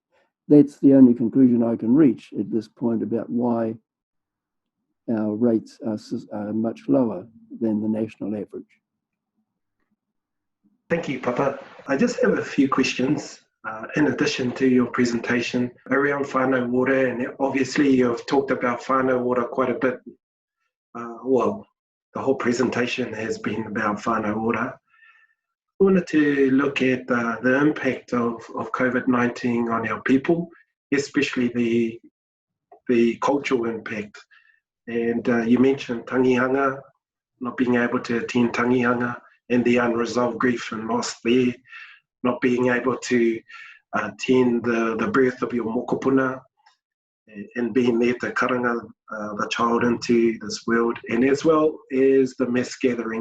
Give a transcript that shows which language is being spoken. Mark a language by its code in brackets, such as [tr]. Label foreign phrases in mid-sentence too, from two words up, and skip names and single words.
[en] That's the only conclusion I can reach at this point about why our rates are much lower than the national average. Thank you, Papa. I just have a few questions in addition to your presentation around [mi] whānau ora, [en] and obviously you've talked about [mi] whānau ora [en] quite a bit. Well, the whole presentation has been about [mi] whānau ora. [en] I wanted to look at the impact of COVID-19 on our people, especially the cultural impact. And you mentioned tangihanga, not being able to attend tangihanga, and the unresolved grief and loss there, not being able to attend the birth of your mokopuna, and being there to karanga the child into this world, and as well as the mass gathering.